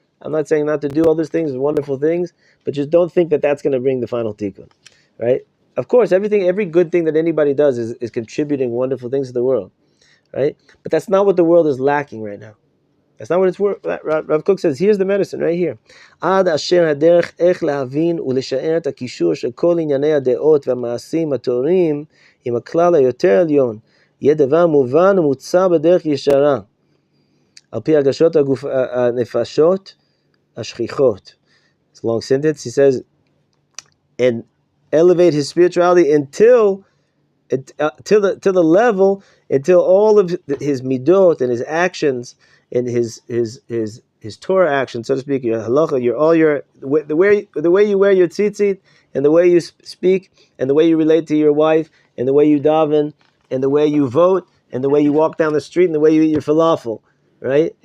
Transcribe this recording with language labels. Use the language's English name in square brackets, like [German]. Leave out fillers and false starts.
[English] I'm not saying not to do all those things, wonderful things, but just don't think that that's going to bring the final tikkun, right? Of course, every good thing that anybody does is contributing wonderful things to the world, right? But that's not what the world is lacking right now. That's not what it's worth. Rav Kook says, here's the medicine right here. [Hebrew] Ad asher haderech ech להבין ולשער את הקישור של כל ענייני הדעות והמעשים הטהורים עם הכלל היותר עליון, יהיה דבר מובן ומוצע בדרך ישרה, על פי הרגשות הנפשות השכיחות. [English] It's a long sentence. He says, and elevate his spirituality until the level, until all of his midot and his actions and his Torah action, so to speak, your halacha, the way you wear your tzitzit, and the way you speak, and the way you relate to your wife, and the way you daven, and the way you vote, and the way you walk down the street, and the way you eat your falafel, right?